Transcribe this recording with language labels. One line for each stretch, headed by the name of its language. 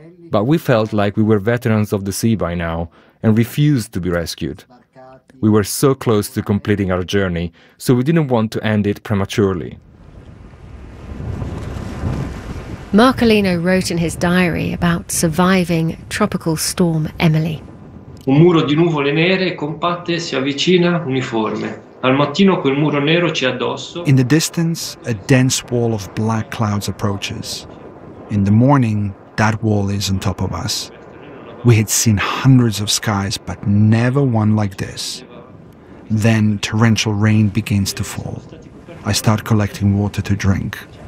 English: But we felt like we were veterans of the sea by now and refused to be rescued. We were so close to completing our journey, so we didn't want to end it prematurely. Marcolino wrote in his diary about surviving Tropical Storm Emily.
Italian: Un muro di nuvole nere compatte si avvicina uniforme. Al mattino quel muro nero ci addosso.
English: In the distance, a dense wall of black clouds approaches. In the morning, that wall is on top of us. We had seen hundreds of skies, but never one like this. Then torrential rain begins to fall. I start collecting water to drink.